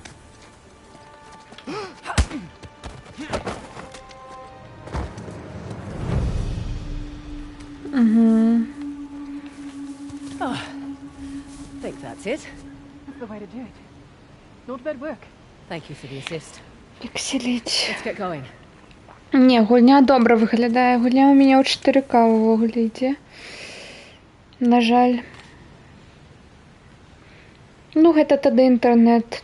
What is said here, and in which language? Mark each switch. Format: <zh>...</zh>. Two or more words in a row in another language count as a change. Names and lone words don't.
<en>Think that's it. That's the way to do it. Not bad work. Thank you for the assist.</en> <be>Пікселіць.</be> <en>Let's get going.</en> <be>Не, гульня добра выглядае. Гульня у мяне ў 4К увогуле ідзе. На жаль. Ну, гэта тады інтэрнэт.</be>